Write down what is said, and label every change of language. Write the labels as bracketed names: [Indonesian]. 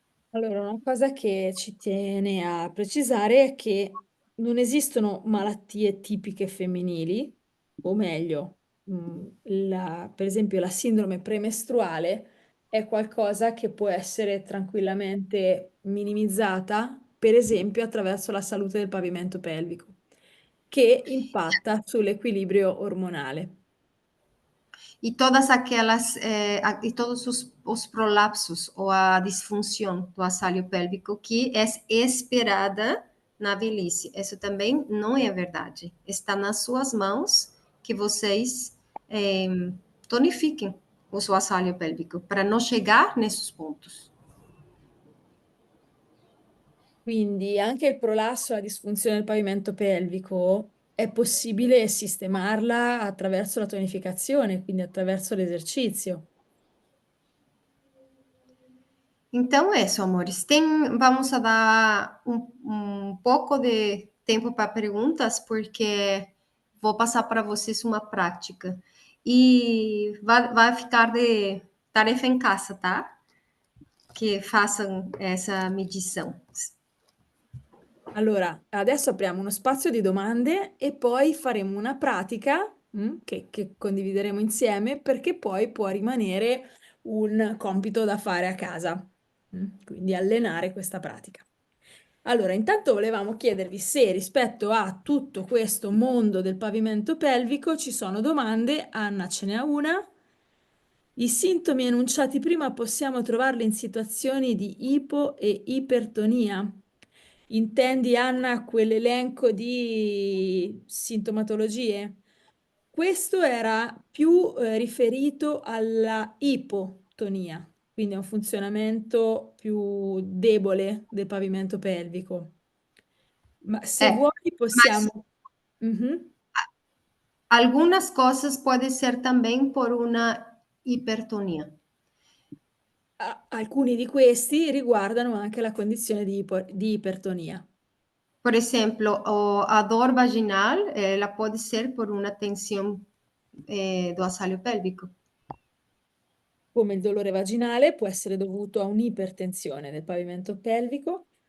[Italian] Allora, una cosa che ci tiene a precisare è che non esistono malattie tipiche femminili, o meglio, per esempio la sindrome premestruale è qualcosa che può essere tranquillamente minimizzata, per esempio attraverso la salute del pavimento pelvico, che impatta sull'equilibrio ormonale. [Portuguese] E todas aquelas, e todos os prolapsos ou a disfunção do assoalho pélvico que é esperada na velhice. Isso também não é verdade. Está nas suas mãos que vocês tonifiquem o seu assoalho pélvico para não chegar nesses pontos. [Italian] Quindi anche il prolasso e la disfunzione del pavimento pelvico è possibile sistemarla attraverso la tonificazione, quindi attraverso l'esercizio. [Portuguese] Então é isso, amores. Vamos a dar pouco de tempo para perguntas, porque vou passar para vocês uma prática. E vai ficar de tarefa em casa, tá? Que façam essa medição. [Italian] Allora, adesso apriamo uno spazio di domande e poi faremo una pratica che condivideremo insieme perché poi può rimanere un compito da fare a casa. Quindi allenare questa pratica. Allora, intanto volevamo chiedervi se rispetto a tutto questo mondo del pavimento pelvico ci sono domande. Anna ce n'ha una. I sintomi enunciati prima possiamo trovarli in situazioni di ipo e ipertonia? Intendi, Anna, quell'elenco di sintomatologie? Questo era più riferito alla ipotonia, quindi a un funzionamento più debole del pavimento pelvico. Ma se vuoi [Portuguese] Mas [Italian] possiamo... Mhm. [Portuguese] algumas coisas podem ser também por uma hipertonia. [Italian] Alcuni di questi riguardano anche la condizione di ipertonia. [Portuguese] Por exemplo, a dor vaginal, ela pode ser por uma tensão do assoalho pélvico. [Italian] Come il dolore vaginale può essere dovuto a un'ipertensione del pavimento pelvico.